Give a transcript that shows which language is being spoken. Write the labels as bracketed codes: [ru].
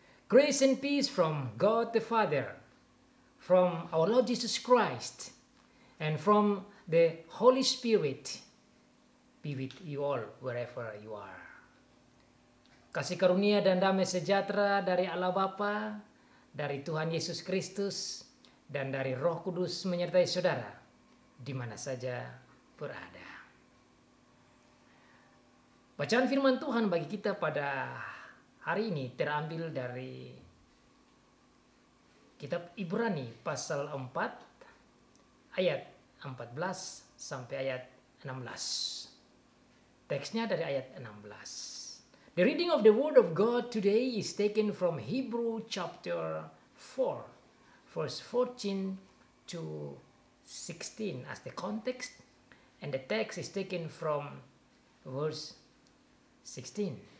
[en] Grace and peace from God the Father, from our Lord Jesus Christ, and from the Holy Spirit be with you all wherever you are. [id] Kasih karunia dan damai sejahtera dari Allah Bapa, dari Tuhan Yesus Kristus, dan dari Roh Kudus menyertai saudara di mana saja berada. Bacaan firman Tuhan bagi kita pada hari ini terambil dari kitab Ibrani pasal 4 ayat 14 sampai ayat 16. Teksnya dari ayat 16. [en] The reading of the word of God today is taken from Hebrew chapter 4 verse 14 to 16 as the context, and the text is taken from verse 16.